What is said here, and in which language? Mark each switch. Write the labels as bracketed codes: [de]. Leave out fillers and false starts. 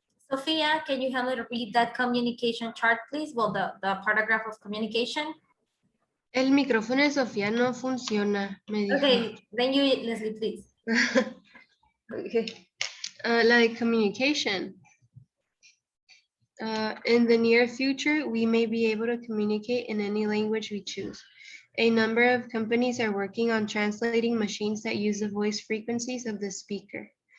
[en] Sophia, can you help me to read that communication chart, please? Well, the paragraph of communication. [es] El micrófono de Sofía no funciona, me dijo. [en] Okay, then you, Leslie, please. Okay. Like communication. In the near future, we may be able to communicate in any language we choose. A number of companies are working on translating machines that use the voice frequencies of the speaker.